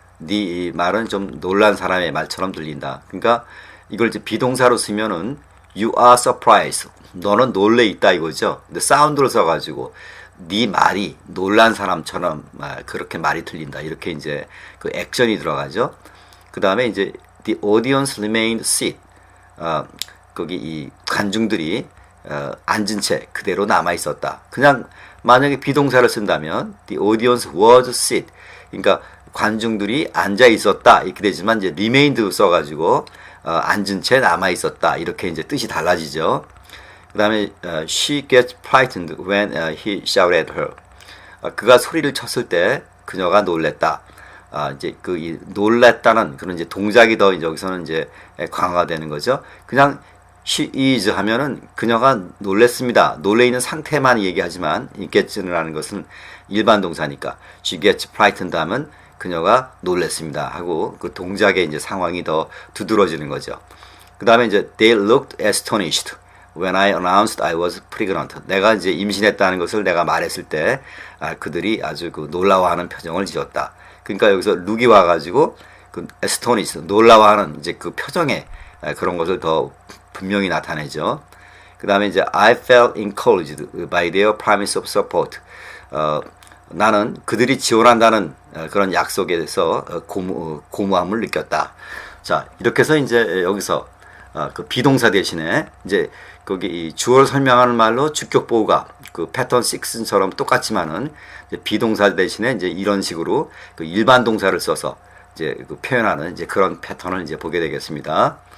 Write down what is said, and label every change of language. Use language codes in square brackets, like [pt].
[ko] 네 말은 좀 놀란 사람의 말처럼 들린다. 그러니까 이걸 이제 비동사로 쓰면은 [en] You are surprised. [ko] 너는 놀래 있다 이거죠. 근데 사운드로 써가지고 네 말이 놀란 사람처럼 그렇게 말이 들린다. 이렇게 이제 그 액션이 들어가죠. 그 다음에 이제 [en] The audience remained seated. [ko] 거기 이 관중들이 앉은 채 그대로 남아 있었다. 그냥 만약에 비동사를 쓴다면 [en] The audience was seated. [ko] 그러니까 관중들이 앉아 있었다 이렇게 되지만 이제 remained 써가지고 앉은 채 남아 있었다 이렇게 이제 뜻이 달라지죠. 그 다음에 [en] she gets frightened when he shouted at her. [ko] 그가 소리를 쳤을 때 그녀가 놀랬다. 이제 이 놀랬다는 그런 이제 동작이 더 여기서는 이제 강화되는 거죠. 그냥 [en] she is [ko] 하면은 그녀가 놀랬습니다. 놀래 있는 상태만 얘기하지만 이 get라는 것은 일반 동사니까 [en] she gets frightened [ko] 하면 그녀가 놀랬습니다 하고 그 동작의 이제 상황이 더 두드러지는 거죠. 그 다음에 이제 [en] they looked astonished when I announced I was pregnant. [ko] 내가 이제 임신했다는 것을 내가 말했을 때 그들이 아주 그 놀라워하는 표정을 지었다. 그러니까 여기서 look이 와가지고 그 astonished 놀라워하는 이제 그 표정에 그런 것을 더 분명히 나타내죠. 그 다음에 이제 [en] I felt encouraged by their promise of support. [ko] 나는 그들이 지원한다는 그런 약속에 대해서 고무함을 느꼈다. 자, 이렇게 해서 이제 여기서 그 비동사 대신에 이제 거기 이 주어를 설명하는 말로 주격보호가 그 패턴 6처럼 똑같지만은 이제 비동사 대신에 이제 이런 식으로 그 일반 동사를 써서 이제 그 표현하는 이제 그런 패턴을 이제 보게 되겠습니다.